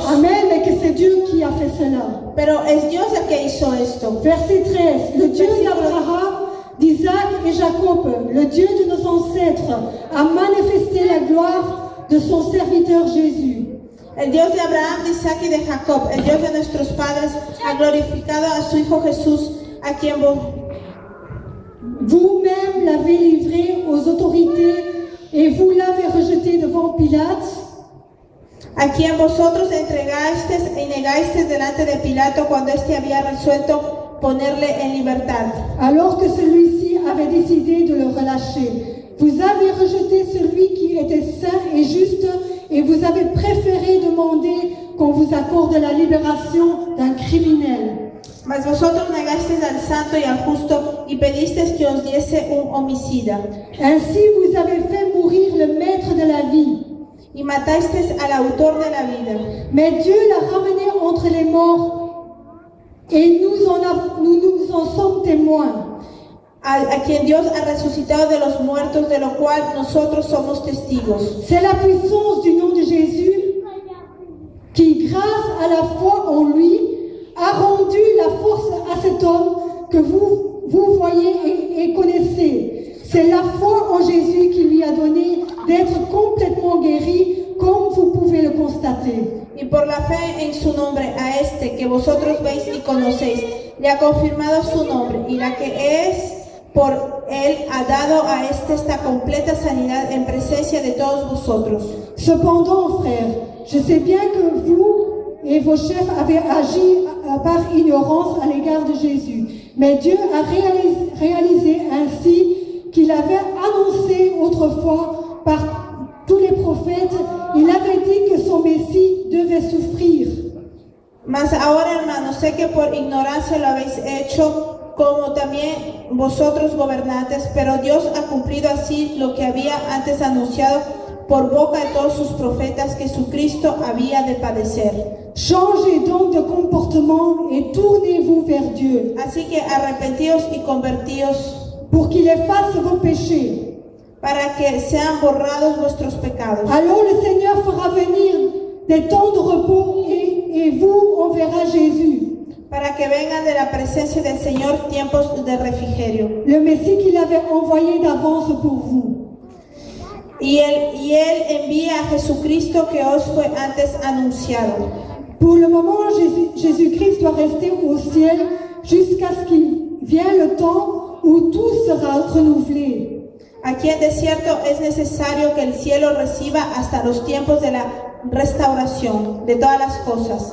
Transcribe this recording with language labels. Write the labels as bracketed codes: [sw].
[fr] Amen, mais que c'est Dieu qui a fait cela. [es] pero es Dios el que hizo esto. [fr] Verset 13. Le Dieu d'Abraham, d'Isaac et Jacob, le Dieu de nos ancêtres, a manifesté la gloire de son serviteur Jésus. [es] El Dios de Abraham, de Isaac y de Jacob, el Dios de nuestros padres, ha glorificado a su Hijo Jesús, a quien [fr] Vous-même l'avez livré aux autorités et vous l'avez rejeté devant Pilate. [es] vosotros entregasteis y negasteis delante de Pilato cuando éste había resuelto ponerle en libertad. [fr] Alors que celui-ci avait décidé de le relâcher. Vous avez rejeté celui qui était saint et juste et vous avez préféré demander qu'on vous accorde la libération d'un criminel. [es] Mas vosotros negasteis al santo y al justo y pedisteis que os diese un homicida. [fr] Ainsi vous avez fait mourir le maître de la vie. [es] Y matasteis al autor de la vida. [fr] Mais Dieu l'a ramené entre les morts et nous en sommes témoins. [es] A quien Dios ha resucitado de los muertos, de lo cual nosotros somos testigos. [fr] C'est la puissance du nom de Jésus qui, grâce à la foi en lui, a rendu la force à cet homme que vous voyez et connaissez. C'est la foi en Jésus qui lui a donné d'être complètement guéri, comme vous pouvez le constater. [es] Y por la fe en su nombre, a este que vosotros veis y conocéis, le ha confirmado su nombre, y la que es por él ha dado a este esta completa sanidad en presencia de todos vosotros. [fr] Cependant, frères, je sais bien que vous et vos chefs avez agi par ignorance à l'égard de Jésus. Mais Dieu a réalisé ainsi qu'il avait annoncé autrefois par tous les prophètes, il avait dit que son Messie devait souffrir. [es] Mas ahora, hermanos, sé que por ignorancia lo habéis hecho, como también vosotros gobernantes, pero Dios ha cumplido así lo que había antes anunciado por boca de todos sus profetas, que su Cristo había de padecer. [fr] Changez donc de comportement et tournez-vous vers Dieu [es] Así que arrepentíos y convertíos [fr] pour qu'il efface vos péchés. [es] para que sean borrados vuestros pecados. [fr] Alors le Seigneur fera venir des temps de repos et vous enverra Jésus, [es] Para que vengan de la presencia del Señor tiempos de refrigerio. [fr] le Messie qu'il avait envoyé d'avance pour vous. [es] Y él envía a Jesucristo que os fue antes anunciado. [fr] Pour le moment, Jésus-Christ doit rester au ciel jusqu'à ce qu'il vienne le temps où tout sera renouvelé. [es] Aquí en desierto es necesario que el cielo reciba hasta los tiempos de la restauración de todas las cosas,